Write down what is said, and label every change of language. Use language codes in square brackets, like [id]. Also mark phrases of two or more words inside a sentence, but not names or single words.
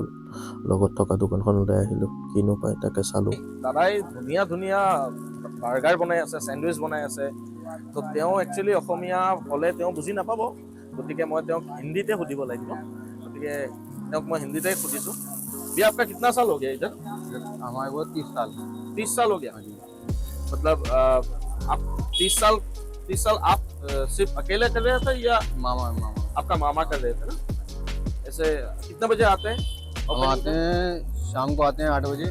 [as] লগত থকা দোকানখনলৈ আহিলোঁ, কিনো পায় তাকে চালোঁ। দাদাই ধুনীয়া ধুনীয়া বাৰ্গাৰ বনাই আছে, চেণ্ডউইচ বনাই আছে। তো তেওঁ একচুৱেলি অসমীয়া হ'লে তেওঁ বুজি নাপাব, গতিকে মই তেওঁক হিন্দীতে সুধিব লাগিব। গতিকে তেওঁক মই হিন্দীতে সুধিছোঁ। [hi] भैया आपका कितना साल हो गया इधर? हमारे को 30 साल। 30 साल हो गया। हाँ जी। मतलब आप 30 साल आप सिर्फ अकेले कर रहे थे या मामा मामा आपका मामा कर रहे थे ना? ऐसे कितने बजे आते हैं? हम आते हैं शाम को, आते हैं 8 बजे।